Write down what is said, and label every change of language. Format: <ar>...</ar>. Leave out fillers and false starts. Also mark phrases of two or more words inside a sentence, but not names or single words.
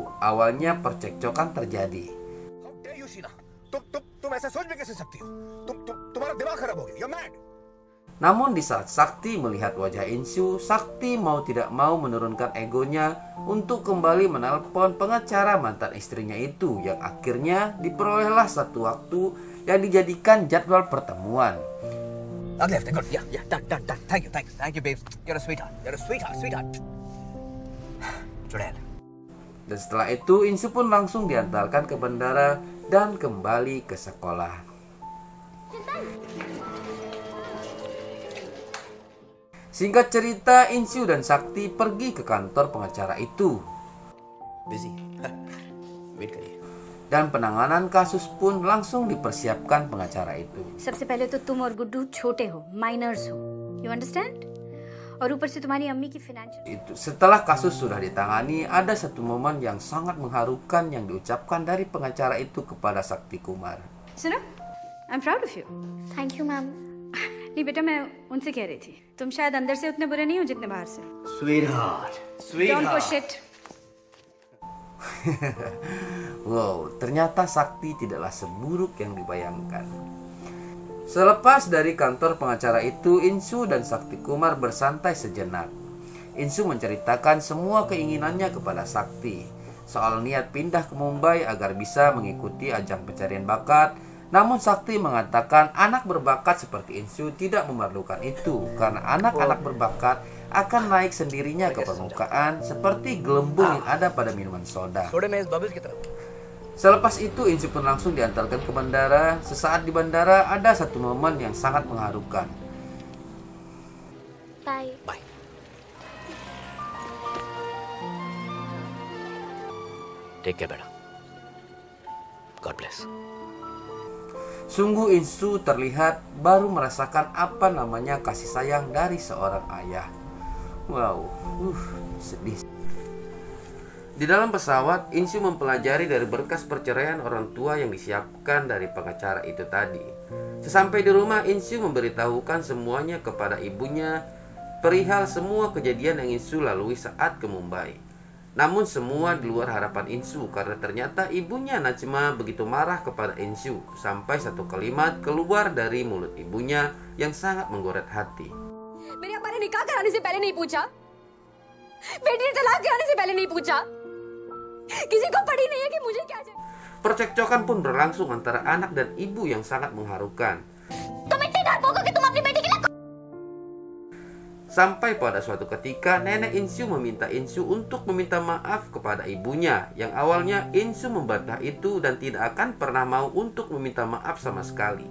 <id>Awalnya percekcokan terjadi. Namun di saat Sakti melihat wajah Insoo, Sakti mau tidak mau menurunkan egonya untuk kembali menelpon pengacara mantan istrinya itu, yang akhirnya diperolehlah satu waktu yang dijadikan jadwal pertemuan.</id> <en>Ugly left, good. Yeah, done. Thank you, babes. You're a sweetheart. Chudel.</en> <id>Dan setelah itu Insu pun langsung diantarkan ke bandara dan kembali ke sekolah. Singkat cerita, Insu dan Sakti pergi ke kantor pengacara itu.</id> <en>Busy. Wait करिए.</en> <id>Dan penanganan kasus pun langsung dipersiapkan pengacara itu.</id> <hi>सबसे पहले तो तुम और गुड्डू छोटे हो, माइनर्स हो,</hi> <en>you understand?</en> <hi>और ऊपर से तुम्हारी अम्मी की फाइनेंशियल</hi> <id>Setelah kasus sudah ditangani, ada satu momen yang sangat mengharukan yang diucapkan dari pengacara itu kepada Sakti Kumar.</id> <hi>सुनो,</hi> <en>I am proud of you. thank you ma'am.</en> <hi>नहीं बेटा, मैं उनसे कह रही थी, तुम शायद अंदर से उतने बुरे नहीं हो जितने बाहर से.</hi> <en>Sweetheart. don't push it.</en> <id>Wow, ternyata Sakti tidaklah seburuk yang dibayangkan. Selepas dari kantor pengacara itu, Insu dan Sakti Kumar bersantai sejenak. Insu menceritakan semua keinginannya kepada Sakti soal niat pindah ke Mumbai agar bisa mengikuti ajang pencarian bakat. Namun Sakti mengatakan anak berbakat seperti Insu tidak memerlukan itu, karena anak-anak berbakat akan naik sendirinya ke permukaan seperti gelembung yang ada pada minuman soda.</id> <hi>थोड़े में इस bubbles की तरफ.</hi> <id>Selepas itu Insu pun langsung diantarkan ke bandara. Sesaat di bandara ada satu momen yang sangat mengharukan.</id> <en>बाय. Bye. Take care, बेटा. God bless.</en> <id>Sungguh Insu terlihat baru merasakan apa namanya kasih sayang dari seorang ayah. Wow, sedih. Di dalam pesawat, Insu mempelajari dari berkas perceraian orang tua yang disiapkan dari pengacara itu tadi. Sesampai di rumah, Insu memberitahukan semuanya kepada ibunya perihal semua kejadian yang Insu lalui saat ke Mumbai. Namun semua di luar harapan Insu, karena ternyata ibunya Najma begitu marah kepada Insu sampai satu kalimat keluar dari mulut ibunya yang sangat menggoret hati.</id> <hi>मेरे अब्बा ने निकाह कराने से पहले नहीं पूछा, बेटी ने तलाक कराने से पहले नहीं पूछा, किसी को पड़ी नहीं है कि मुझे क्या चाहिए.</hi> <id>Percekcokan pun berlangsung antara anak dan ibu yang sangat mengharukan.</id> <hi>तुम इतने डरपोक हो कि तुम अपनी बेटी के लिए</hi> <id>Sampai pada suatu ketika nenek Insu meminta Insu untuk meminta maaf kepada ibunya, yang awalnya Insu membantah itu dan tidak akan pernah mau untuk meminta maaf sama sekali.</id>